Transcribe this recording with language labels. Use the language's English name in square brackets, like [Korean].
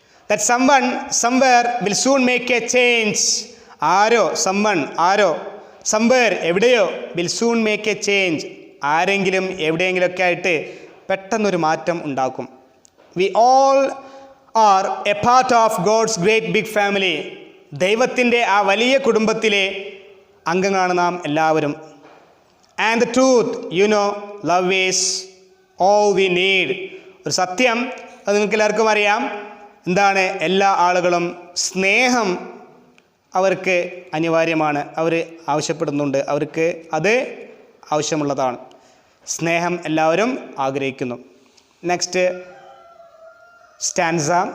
[English] That someone somewhere will soon make a change. [Malayalam] Arrow, [English] someone, ആരോ, somewhere, [Malayalam] എവിടെയോ, [English] will soon make a change. [Malayalam] ആരെങ്കിലും എവിടെയെങ്കിലുമൊക്കെ ആയിട്ട് പെട്ടെന്നൊരു മാറ്റം ഉണ്ടാക്കും. [English] We all are a part of God's great big family. [Malayalam] ദൈവത്തിൻ്റെ ആ വലിയ കുടുംബത്തിലെ അംഗങ്ങളാണ് നാം എല്ലാവരും. [English] And the truth, you know, love is all we need. [Malayalam] ഒരു സത്യം, അത് നിങ്ങൾക്ക് എല്ലാവർക്കും അറിയാം. എന്താണ്? എല്ലാ ആളുകളും സ്നേഹം അവർക്ക് അനിവാര്യമാണ്, അവർ ആവശ്യപ്പെടുന്നുണ്ട്, അവർക്ക് അത് ആവശ്യമുള്ളതാണ്. സ്നേഹം എല്ലാവരും ആഗ്രഹിക്കുന്നു. [English] Next stanza.